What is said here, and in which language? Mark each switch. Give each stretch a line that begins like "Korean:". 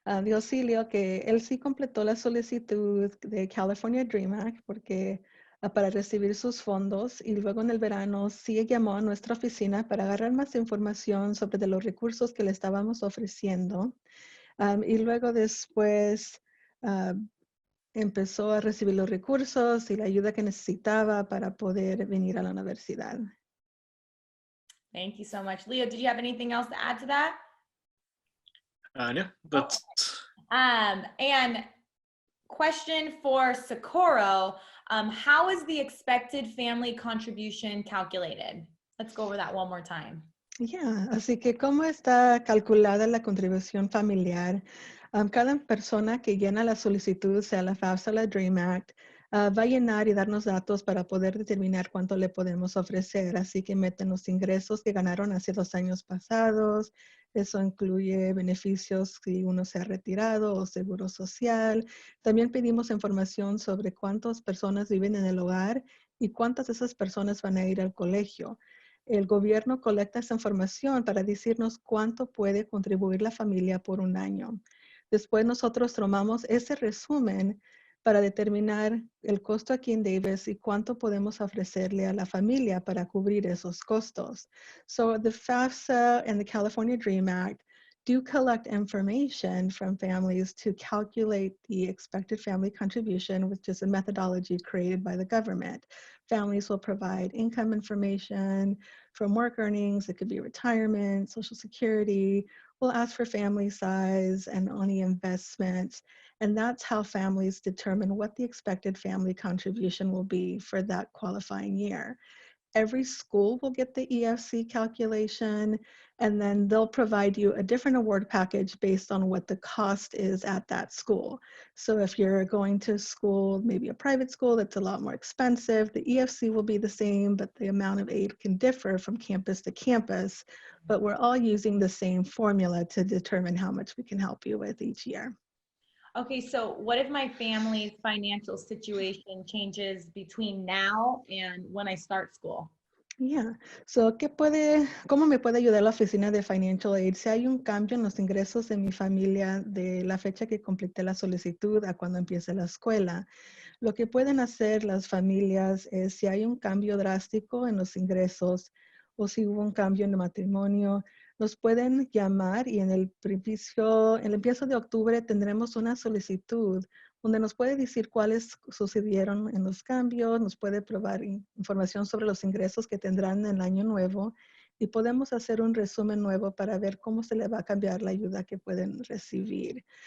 Spanish: Dijo Silvio que él sí completó la solicitud de California Dream Act porque para recibir sus fondos y luego en el verano sí llamó a nuestra oficina para agarrar más información sobre de los recursos que le estábamos ofreciendo. Y luego después empezó a recibir los recursos y la ayuda que necesitaba para poder venir a la universidad.
English: Thank you so much. Leo, did you have anything else to add to that? No, that's And question for Socorro, how is the expected family contribution calculated? Let's go over that one more time.
Spanish: Yeah, así que ¿cómo está calculada la contribución familiar? Cada persona que llena la solicitud, sea la FAFSA o la Dream Act, va a llenar y darnos datos para poder determinar cuánto le podemos ofrecer. Así que meten los ingresos que ganaron hace 2 años pasados. Eso incluye beneficios si uno se ha retirado o seguro social. También pedimos información sobre cuántas personas viven en el hogar y cuántas de esas personas van a ir al colegio. El gobierno colecta esa información para decirnos cuánto puede contribuir la familia por un año. Después nosotros tomamos ese resumen para determinar el costo aquí en Davis y cuánto podemos ofrecerle a la familia para cubrir esos costos.
English: So the FAFSA and the California Dream Act do collect information from families to calculate the expected family contribution, which is a methodology created by the government. Families will provide income information from work earnings. It could be retirement, Social Security. We'll ask for family size and any investments. And that's how families determine what the expected family contribution will be for that qualifying year. Every school will get the EFC calculation, and then they'll provide you a different award package based on what the cost is at that school. So if you're going to school, maybe a private school that's a lot more expensive, the EFC will be the same, but the amount of aid can differ from campus to campus. But we're all using the same formula to determine how much we can help you with each year. Okay, so what if my family's financial situation changes between now and when I start school? Yeah.
Spanish: So, ¿cómo me puede ayudar la oficina de Financial Aid si hay un cambio en los ingresos de mi familia de la fecha que completé la solicitud a cuando empiece la escuela? Lo que pueden hacer las familias es si hay un cambio drástico en los ingresos o si hubo un cambio en el matrimonio, nos pueden llamar y en el empiezo de octubre tendremos una solicitud donde nos puede decir cuáles sucedieron en los cambios, nos puede probar información sobre los ingresos que tendrán en el año nuevo y podemos hacer un resumen nuevo para ver cómo se le va a cambiar la ayuda que pueden recibir.